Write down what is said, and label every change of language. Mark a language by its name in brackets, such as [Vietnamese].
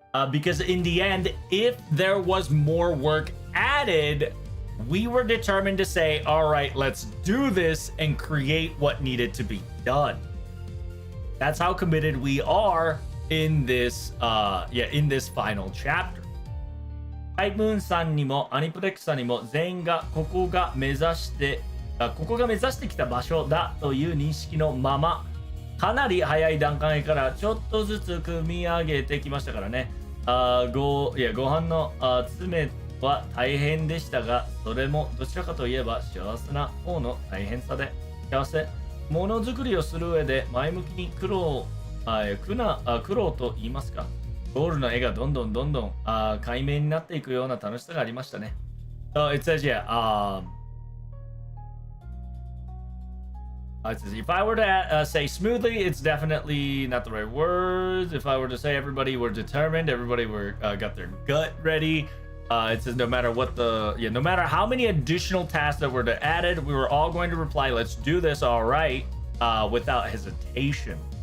[English] Because in the end, if there was more work added, we were determined to say, all right, let's do this and create what needed to be done. That's how committed we are in this final chapter. [Japanese] タイムーンさんにもアニプレックスさんにも全員がここが目指してきた場所だという認識のまま、かなり早い段階からちょっとずつ組み上げてきましたからね。ご飯の詰めは大変でしたが、それもどちらかといえば幸せな方の大変さで、ものづくりをする上で前向きに苦労と言いますか、ゴールの絵がどんどん解明になっていくような楽しさがありましたね。 [English] So it says, yeah, it says, if I were to say smoothly, it's definitely not the right words. If I were to say everybody were determined, everybody got their gut ready. It says no matter how many additional tasks that were added, we were all going to reply, let's do this, all right, without hesitation.